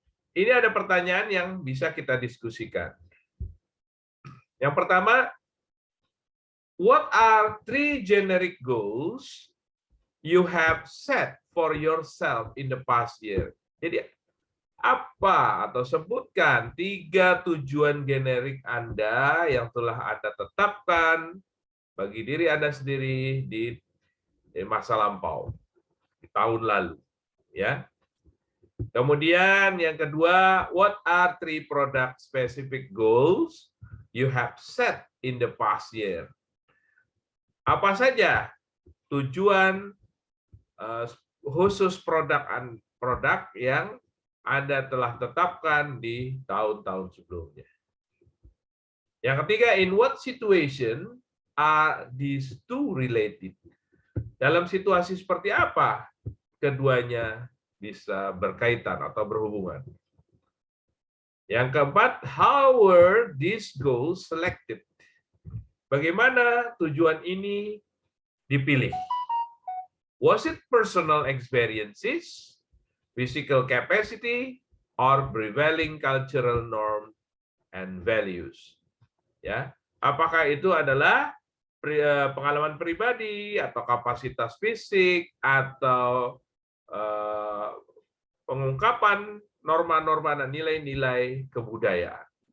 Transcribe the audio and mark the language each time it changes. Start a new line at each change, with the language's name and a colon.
Indonesian: Ini ada pertanyaan yang bisa kita diskusikan. Yang pertama,
English: what are 3 generic goals you have set for yourself in the past year?
Indonesian: Jadi apa atau sebutkan 3 tujuan generik Anda yang telah Anda tetapkan bagi diri Anda sendiri di masa lampau, di tahun lalu. Ya. Kemudian yang kedua,
English: what are 3 product specific goals you have set in the past year?
Indonesian: Apa saja tujuan khusus produk yang Anda telah tetapkan di tahun-tahun sebelumnya. Yang ketiga,
English: in what situation are these two related?
Indonesian: Dalam situasi seperti apa keduanya bisa berkaitan atau berhubungan? Yang keempat,
English: how were these goals selected?
Indonesian: Bagaimana tujuan ini dipilih?
English: Was it personal experiences, physical capacity, or prevailing cultural norm and values?
Indonesian: Ya, apakah itu adalah pengalaman pribadi atau kapasitas fisik atau pengungkapan norma-norma dan nilai-nilai kebudayaan.